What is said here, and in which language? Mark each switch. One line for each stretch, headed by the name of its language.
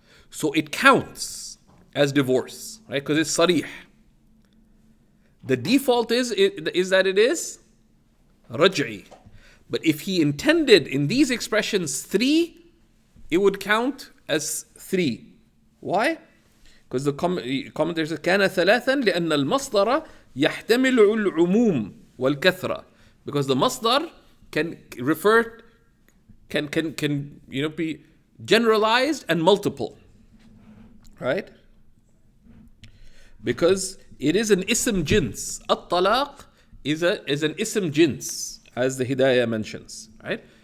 English: So it counts as divorce, right? Because it's sarih. The default is that it is raj'i. But if he intended in these expressions three, it would count as three. Why? Because the commentator says,
Arabic: كان ثلاثا لأن المصدر يحتمل العموم والكثرة.
English: Because the masdar can refer, can be generalized and multiple, right? Because it is an ism jins. At-talaq is an ism jins, as the Hidayah mentions, right?